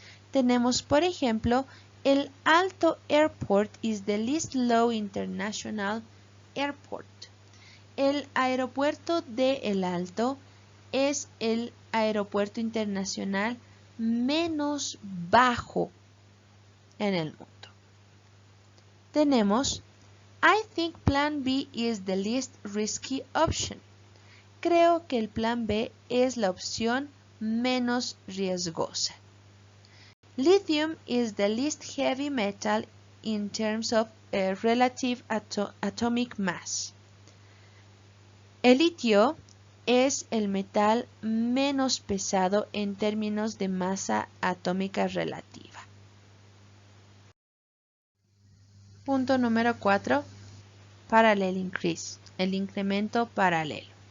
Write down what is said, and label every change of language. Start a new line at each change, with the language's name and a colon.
Spanish: Tenemos, por ejemplo,
English: el Alto Airport is the least low international airport.
Spanish: El aeropuerto de El Alto es el aeropuerto internacional menos bajo en el mundo. Tenemos
English: I think plan B is the least risky option.
Spanish: Creo que el plan B es la opción menos riesgosa.
English: Lithium is the least heavy metal in terms of relative atomic mass.
Spanish: El litio es el metal menos pesado en términos de masa atómica relativa. Punto número 4. Parallel increase, el incremento paralelo.